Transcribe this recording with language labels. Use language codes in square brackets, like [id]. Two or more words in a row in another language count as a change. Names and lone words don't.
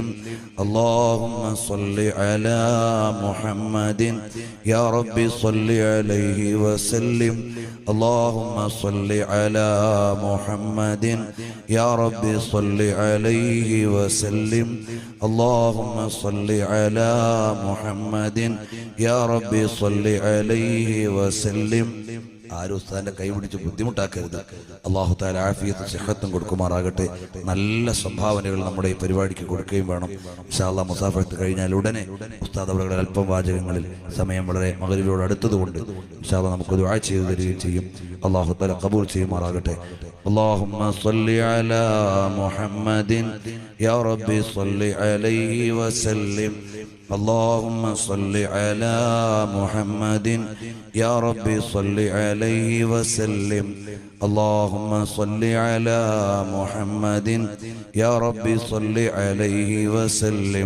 [ar] اللهم صل على محمد يا رب صل عليه وسلم. اللهم صل على محمد يا رب صل عليه وسلم. اللهم صل على محمد يا رب صل عليه وسلم. [ml] ആരും ഉസ്താദിന്റെ കൈ പിടിച്ച് ബുദ്ധിമുട്ടാക്കരുത്. അല്ലാഹു തആല ആഫിയത്തും സിഹത്തും കൊടുക്കുമാറാകട്ടെ. നല്ല സംഭാവനകൾ നമ്മുടെ ഈ പരിപാടിക്ക് കൊടുക്കുകയും വേണം [ar] إن شاء الله. [ml] മുസാഫഹത്ത് കഴിഞ്ഞാൽ ഉടനെ ഉസ്താദ് അവരുടെ അല്പം വാചകങ്ങളിൽ സമയം വളരെ മഗ്‌രിബിനോട് അടുത്തതുകൊണ്ട് [ar] إن شاء الله [ml] നമുക്ക് ദുആ ചെയ്തു തരികയും ചെയ്യും. അല്ലാഹു തആല ഖബൂൽ ചെയ്യുമാറാകട്ടെ. [ar] اللهم صل على محمد يا رب صل عليه وسلم. اللهم صل على محمد يا رب صل عليه وسلم. اللهم صل على محمد يا رب صل عليه وسلم.